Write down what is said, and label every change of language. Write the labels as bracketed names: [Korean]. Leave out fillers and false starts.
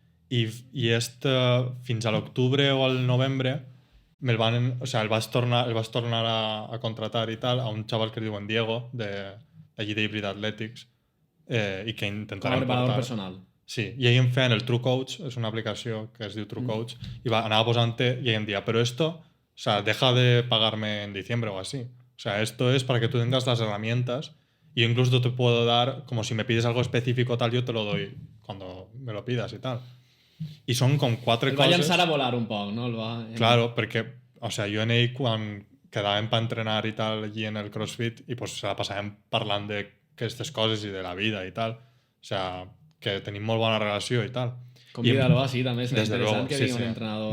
[Catalan] I fins a l'octubre o al novembre el vaig tornar a contratar i tal a un xaval que es diu Diego, d'allí d'Hybrid Athletics, i que intentarem portar... Com a preparador personal. Sí, i ell em feien el True Coach, és una aplicació que es diu True Coach, i anava posant-te i ell em dia, però [Spanish] esto, o sea, deja de pagarme en diciembre o así. O sea, esto es para que tú tengas las herramientas y yo incluso te puedo dar, como si me pides algo específico tal, yo te lo doy cuando me lo pidas y tal. [Catalan] I són com 4 coses... Va llançar a volar un poc, no? Claro, perquè, o sea, jo en ell quan quedàvem per entrenar i tal allí en el CrossFit i pues se la passàvem parlant d'aquestes coses i de la vida i tal. O sea, que tenim molt bona relació i tal. Convida-lo així, també és interessant que vingui un entrenador.